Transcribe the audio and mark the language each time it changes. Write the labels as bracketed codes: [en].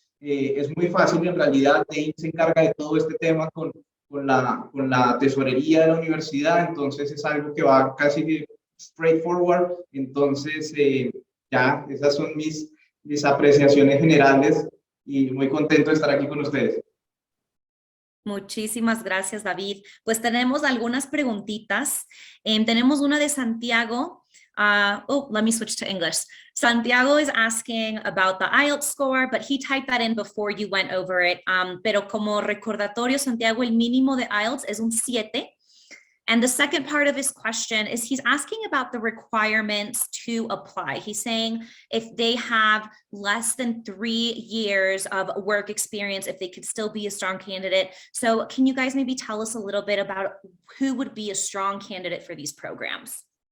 [es] Es muy fácil, en realidad Dane se encarga de todo este tema con la tesorería de la universidad, entonces es algo que va casi straightforward. Entonces ya, esas son mis apreciaciones generales y muy contento de estar aquí con ustedes. Muchísimas gracias, David. Pues tenemos algunas preguntitas. Tenemos una de Santiago. [en] Let me switch to English. Santiago is asking about the IELTS score, but he typed that in before you went over it. [es] Pero como recordatorio, Santiago, el mínimo de IELTS es un 7. [en] And the second part of his question is he's asking about the requirements to apply. He's saying if they have less than 3 years of work experience, if they could still be a strong candidate. So can you guys maybe tell us a little bit about who would be a strong candidate for these programs?